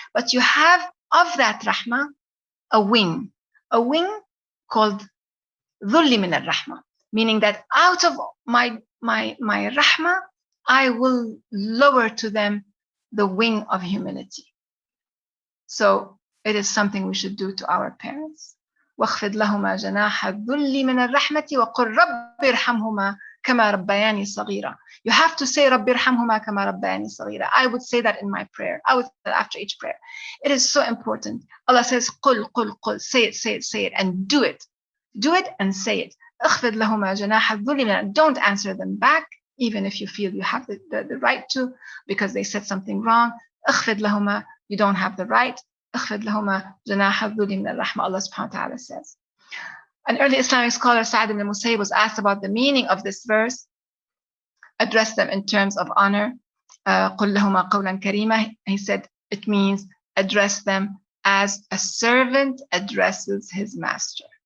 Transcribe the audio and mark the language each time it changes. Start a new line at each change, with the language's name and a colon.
English: But you have of that rahma a wing called
Arabic: ذل من الرحمة,
English: meaning that out of my rahma, I will lower to them the wing of humility. So it is something we should do to our parents.
Arabic: واخفض لهما جناح الذل من الرحمة وقل رب ارحمهما كما ربياني صغيرا.
English: You have to say
Arabic: رب ارحمهما كما ربياني صغيرا.
English: I would say that in my prayer. I would say that after each prayer. It is so important. Allah says قل say it and do it. Do it and say it.
Arabic: اخفض لهما جناح الذل من.
English: Don't answer them back, even if you feel you have the right to, because they said something wrong.
Arabic: اخفض لهما,
English: you don't have the right.
Arabic: اخفض لهما جناح الذل من الرحمة, Allah subhanahu wa ta'ala says.
English: An early Islamic scholar, Sa'd ibn Musayyib, was asked about the meaning of this verse. Address them in terms of honor.
Arabic: قل لهما قولا كريما.
English: He said it means address them as a servant addresses his master.